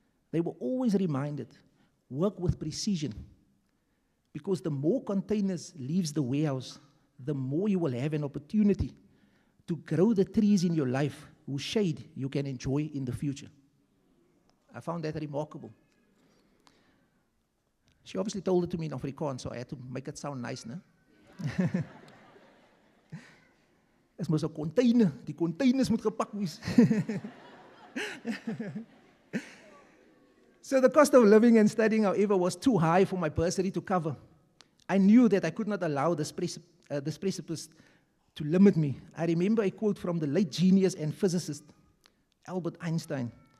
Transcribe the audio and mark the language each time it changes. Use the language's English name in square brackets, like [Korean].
[English] They were always reminded, work with precision, because the more containers leaves the warehouse, the more you will have an opportunity to grow the trees in your life whose shade you can enjoy in the future. I found that remarkable. She obviously told it to me in Afrikaans, so I had to make it sound nice, no? [Afrikaans] Dit mos 'n container, die containers moet gepak wees. [English] So the cost of living and studying, however, was too high for my bursary to cover. I knew that I could not allow this precipice to limit me. I remember a quote from the late genius and physicist, Albert Einstein.